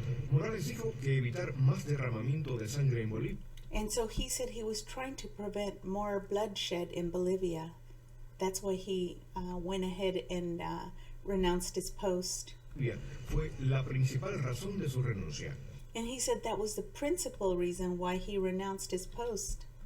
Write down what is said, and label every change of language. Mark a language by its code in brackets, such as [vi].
[es] Morales dijo que evitar más derramamiento de sangre en Bolivia [en] And so he said he was trying to prevent more bloodshed in Bolivia. That's why he went ahead and renounced his post. [es] fue la principal razón de su renuncia. [en] And he said that was the principal reason why he renounced his post.